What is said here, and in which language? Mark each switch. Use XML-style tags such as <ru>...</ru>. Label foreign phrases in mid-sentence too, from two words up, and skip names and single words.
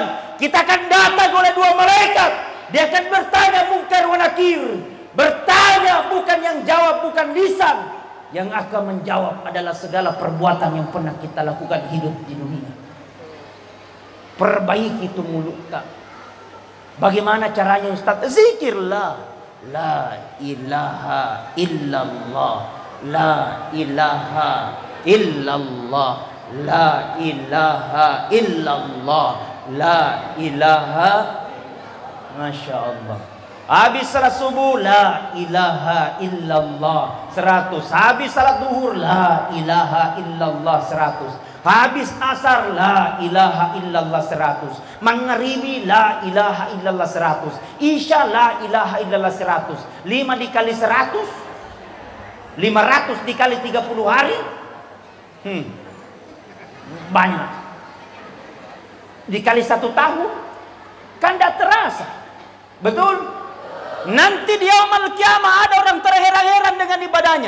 <id>Kita akan datang oleh dua malaikat. Dia akan bertanya Munkar wa Nakir. Bertanya, bukan yang jawab, bukan lisan. Yang akan menjawab adalah segala perbuatan yang pernah kita lakukan hidup di dunia. Perbaiki itu mulut tak. Bagaimana caranya Ustaz? Zikirlah.</id> <ar>لا إله إلا الله. لا إله إلا الله. لا إله إلا الله. لا إله. ما شاء الله.</ar> <id>Habis salat subuh,</id> <ar>لا إله إلا الله</ar> <id>100. Habis salat duhur,</id> <ar>لا إله إلا الله 100.</ar> <id>Habis asar,</id> <ar>لا إله إلا الله 100. مغربي، لا إله إلا الله 100. عشاء، لا إله إلا الله 100.</ar> <id>5 dikali 100, 500 dikali 30 hari, banyak. Dikali 1 tahun, kan tidak terasa. Betul? Nanti di</id> <ar>يوم القيامة</ar> <id>ada orang terheran-heran dengan ibadahnya.</id>